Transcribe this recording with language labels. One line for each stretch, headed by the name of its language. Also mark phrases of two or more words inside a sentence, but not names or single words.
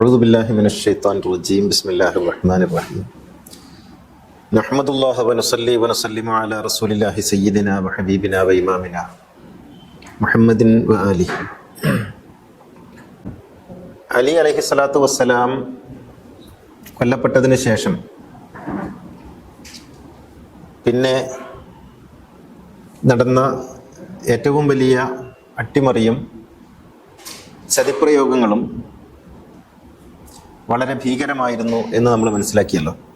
Arabic: أعوذ بالله من الشيطان الرجيم بسم الله الرحمن الرحيم نحمد الله ونصلي ونسلم على رسول الله سيدنا وحبيبنا وإمامنا محمد وآله അലി عليه الصلاة والسلام
Malayalam: കൊല്ലപ്പെട്ടതിന് ശേഷം പിന്നെ നടന്ന ഏറ്റവും വലിയ അട്ടിമറിയും ചതിപ്രയോഗങ്ങളും വളരെ ഭീകരമായിരുന്നു എന്ന് നമ്മൾ മനസ്സിലാക്കിയല്ലോ.